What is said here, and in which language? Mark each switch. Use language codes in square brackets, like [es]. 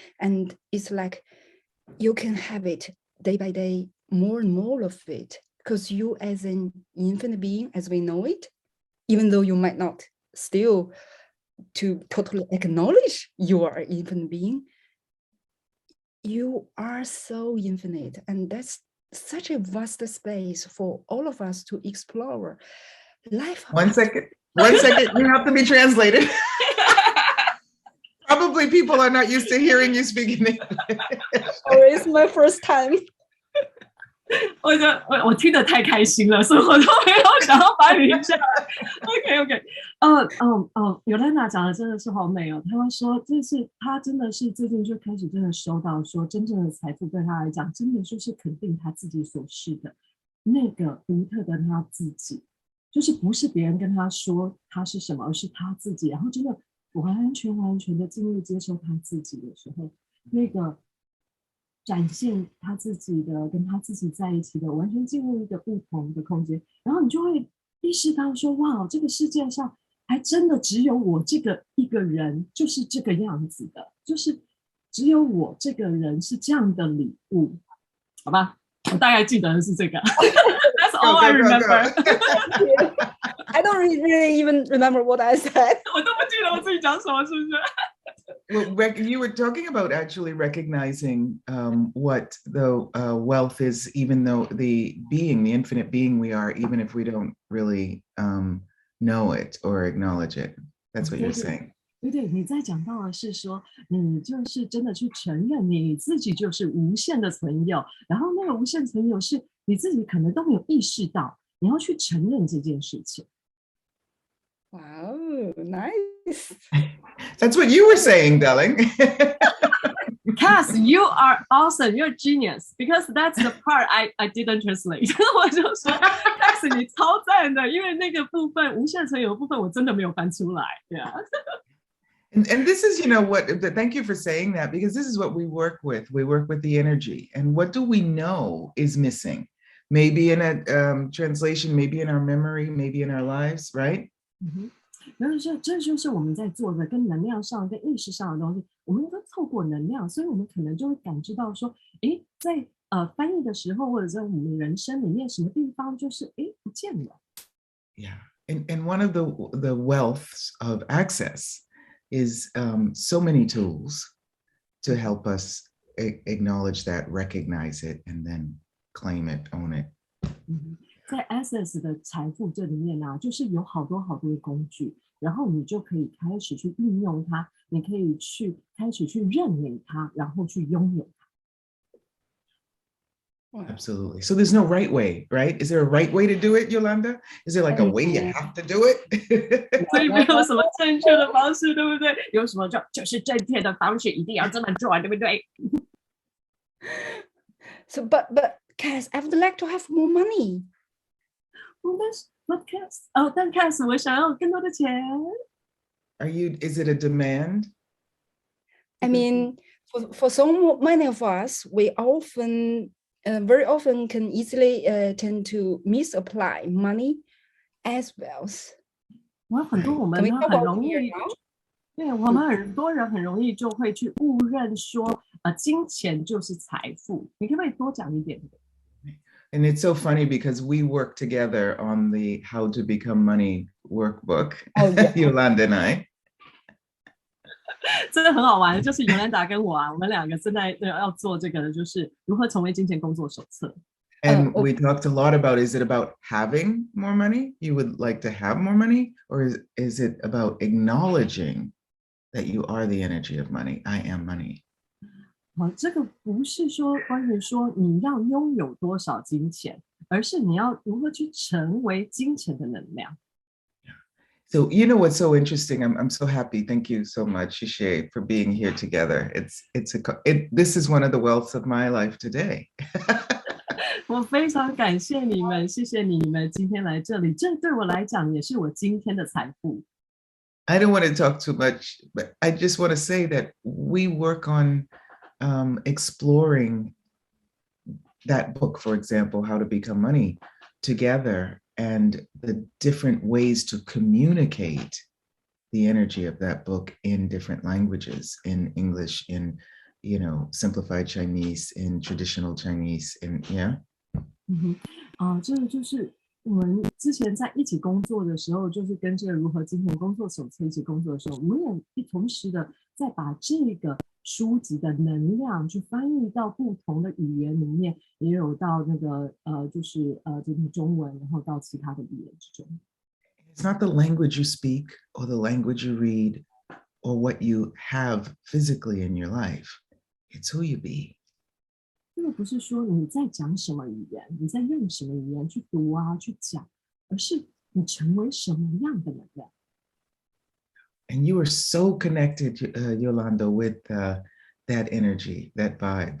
[en] And it's like you can have it day by day, more and more of it, because you as an infinite being, as we know it, even though you might not still to totally acknowledge you are an infinite being, you are so infinite. And that's such a vast space for all of us to explore. Life. One second, you have to be translated. Probably people are not used to hearing you speak in English. Or it's my first time. [zh] 我听得太开心了，所以我都没有想要翻译一下。 OK， Yolanda 讲的真的是好美哦。他会说，他真的是最近就开始真的收到说，真正的财富对他来讲，真的就是肯定他自己所是的那个独特的他自己，就是不是别人跟他说他是什么，而是他自己，然后真的完全的进入接受他自己的时候，那个展现他自己的，跟他自己在一起的，完全进入一个不同的空间，然后你就会意识到说，哇，这个世界上还真的只有我这个一个人就是这个样子的，就是只有我这个人是这样的礼物，好吧？我大概记得的是这个。 [en] That's all I remember. I don't really even remember what I said. [zh] 我都不记得我自己讲什么，是不是？ [en] Well, you were talking about actually recognizing what the wealth is, even though the infinite being we are, even if we don't really know it or acknowledge it. That's what you're saying. [zh] 对，你在讲到的是说，你就是真的去承认你自己就是无限的存有，然后那个无限存有是你自己可能都没有意识到，你要去承认这件事情。 [en] Wow, nice. That's what you were saying, darling. Kass, you are awesome. You're a genius. Because that's the part I didn't translate. [zh] 我就说 Kass 你超赞的，因为那个部分无限存有的部分我真的没有翻出来。 [en] Yeah. And this is, thank you for saying that, because this is what we work with. We work with the energy. And what do we know is missing? Maybe in a translation, maybe in our memory, maybe in our lives, right? [zh] 这就是我们在做的跟能量上跟意识上的东西，我们都透过能量，所以我们可能就会感知到说，在翻译的时候，或者在我们人生里面什么地方就是不见了。 [en] Yeah, and one of the wealths of access is so many tools to help us acknowledge that, recognize it, and then claim it, own it. [zh] 在 Access 的财富这里面啊，就是有好多的工具，然后你就可以开始去运用它，你可以开始去认领它，然后去拥有它。 [en] Absolutely. So there's no right way, right? Is there a right way to do it, Yolanda? Is there like a way you have to do it? [zh] 所以没有什么正确的方式，对不对？有什么就是正确的方式，一定要这么做，对不对？ [en] So, but Kass, I would like to have more money. But Kass, [zh] 但 Kass 我想要更多的钱。 [en] Is it a demand? I mean, for so many of us, we very often can easily tend to misapply money as wealth. [zh] 很多我们呢很容易，对我们很多人很容易就会去误认说，金钱就是财富。你可不可以多讲一点？ [en] And it's so funny because we work together on the How to Become Money workbook, Yolanda and I. [zh] 真的很好玩，就是 Yolanda 跟我啊，我们两个正在要做这个的，就是如何成为金钱工作手册。 [en] And we talked a lot about, is it about having more money? You would like to have more money? Or is it about acknowledging that you are the energy of money? I am money. [zh] 这个不是说关于说你要拥有多少金钱，而是你要如何去成为金钱的能量。 [en] So you know what's so interesting? I'm so happy. Thank you so much, Shishay, for being here together. This is one of the wealths of my life today. [zh] 我非常感谢你们，谢谢你们今天来这里，这对我来讲也是我今天的财富。 [en] I don't want to talk too much, but I just want to say that we work on exploring that book, for example, How to Become Money, together, and the different ways to communicate the energy of that book in different languages, in English, in, simplified Chinese, in traditional Chinese, yeah. [zh] 这个就是我们之前在一起工作的时候，就是跟这个如何金钱工作手册一起工作的时候，我们也同时的在把这个书籍的能量去翻译到不同的语言里面，也有到那个就是这个中文，然后到其他的语言之中。 [en] It's not the language you speak or the language you read or what you have physically in your life. It's who you be. [zh] 这个不是说你在讲什么语言，你在用什么语言去读啊，去讲，而是你成为什么样的能量。 [en] And you are so connected, Yolanda, with that energy, that vibe.